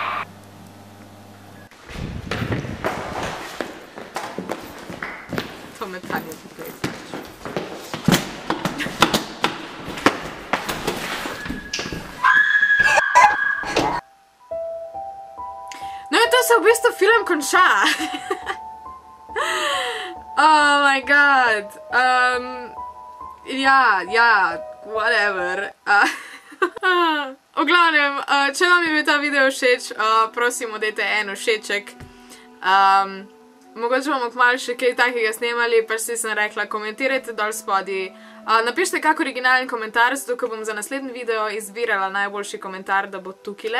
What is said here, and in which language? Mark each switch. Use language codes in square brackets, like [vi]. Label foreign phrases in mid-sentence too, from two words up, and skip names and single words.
[sl] To metanje poprej. No in to se v bistvu film konča. [en] Oh my god. [sl] Ja, whatever. V glavnem, če vam je bil ta video všeč, prosim, dajte en všeček. Mogoče bomo kmalu še kaj takega snemali, pač si sem rekla, komentirajte dol spodaj. Napišite kak originalen komentar, zato ko bom za naslednji video izbirala najboljši komentar, da bo tukile.